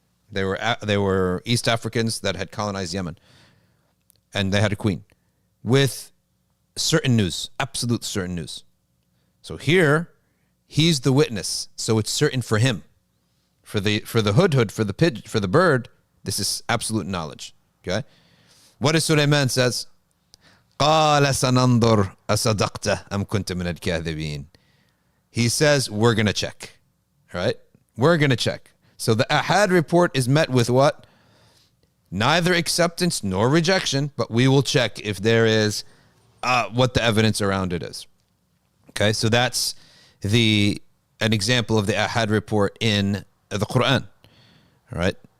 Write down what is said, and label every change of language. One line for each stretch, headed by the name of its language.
English: They were East Africans that had colonized Yemen, and they had a queen with certain news, absolute certain news. So here, he's the witness, so it's certain for him. For the hudhud, for the bird, this is absolute knowledge. Okay, what does Sulaiman says?
Arabic: قال سننظر أصدقت أم كنت من الكاذبين.
English: He says, we're going to check. Right? We're going to check. So the ahad report is met with what? Neither acceptance nor rejection, but we will check if there is what the evidence around it is. Okay, so that's an example of the ahad report in the Quran. All right.